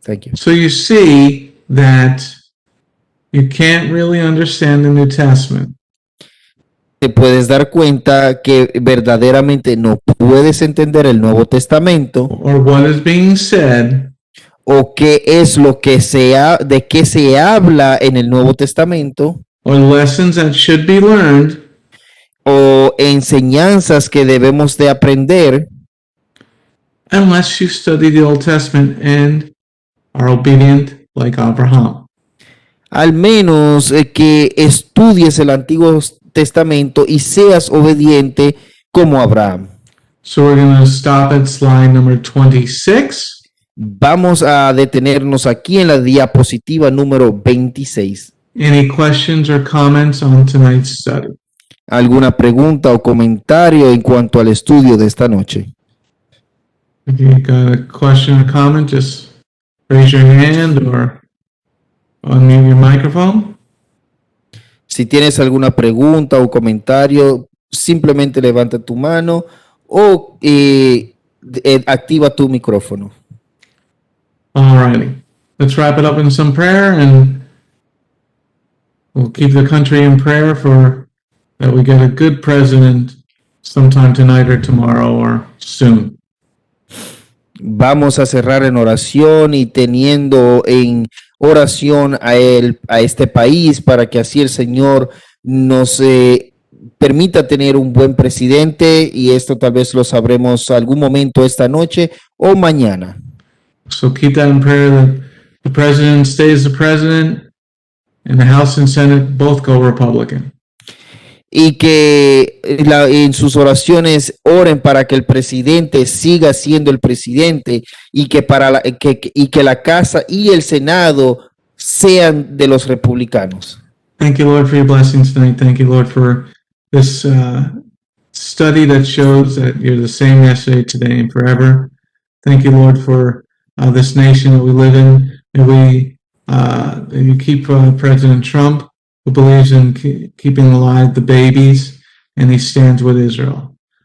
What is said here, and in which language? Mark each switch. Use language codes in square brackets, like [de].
[en] Thank you. So you see that you can't really understand the New Testament [es] Te puedes dar cuenta que verdaderamente no puedes entender el Nuevo Testamento [en] or what is being said [es] o qué es lo que de qué se habla en el Nuevo Testamento [en] or lessons that should be learned [es] o enseñanzas que debemos de aprender [en] unless you study the Old Testament and are obedient like Abraham. [es] al menos que estudies el Antiguo Testamento y seas obediente como Abraham. [en] So we're going to stop at slide number 26. [es] Vamos a detenernos aquí en la diapositiva número 26. [en] Any questions or comments on tonight's study? [es] ¿Alguna pregunta o comentario en cuanto al estudio de esta noche? [en] If you got a question or comment, just raise your hand or unmute your microphone. [es] Si tienes alguna pregunta o comentario, simplemente levanta tu mano o activa tu micrófono. [en] Alrighty, let's wrap it up in some prayer, and we'll keep the country in prayer for that we get a good president sometime tonight or tomorrow or soon. [es] Vamos a cerrar en oración y teniendo en oración a este país para que así el Señor nos permita tener un buen presidente, y esto tal vez lo sabremos algún momento esta noche o mañana. [en] So keep that in prayer that the president stays the president and the House and Senate both go Republican. [es] Y que en sus oraciones oren para que el presidente siga siendo el presidente y que que la Casa y el Senado sean de los republicanos. [en] Thank you, Lord, for your blessings tonight. Thank you, Lord, for this study that shows that you're the same yesterday, today, and forever. Thank you, Lord, for this nation that we live in. And you keep President Trump, who believes in keeping alive the babies, and he stands with Israel.